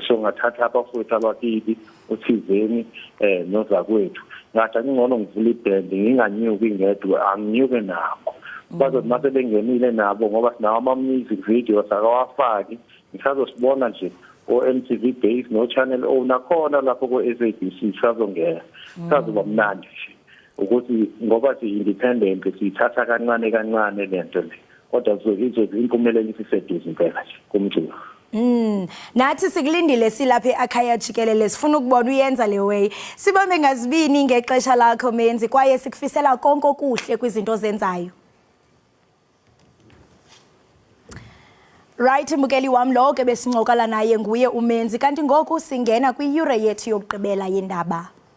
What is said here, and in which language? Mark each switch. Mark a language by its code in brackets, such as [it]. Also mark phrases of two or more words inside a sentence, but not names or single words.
[zu] So ngathatha abafowethu abakibi uThizeni nozakwethu ngathi ngingcono ngivula ibhand nginganyuki ngedwa, anginyuke nabo bazothi mase bengenile nabo ngoba sinawo ama- [en] music videos [zu] akawafaki ngisazosibona nje o-MTV Base no-Channel O nakhona lapho ko-SABC sazongena sazoba mnandi nje ukuthi ngoba si-independent siyithatha kancane kancane lento le kodwa impumelelo isiseduze impela nje kumculo. Nathi sikulindile silapha ekhaya Jikelele sifuna ukubona uyenza le way. [xh] Sibambe ngazibini ngexesha lakho menzi kwaye sikufisela konke okuhle kwizinto zenzayo. Right mbukeli wami lo ke besinqokala naye nguye umenzi kanti ngoku singena kwi-Euro yethu yokugqibela yendaba.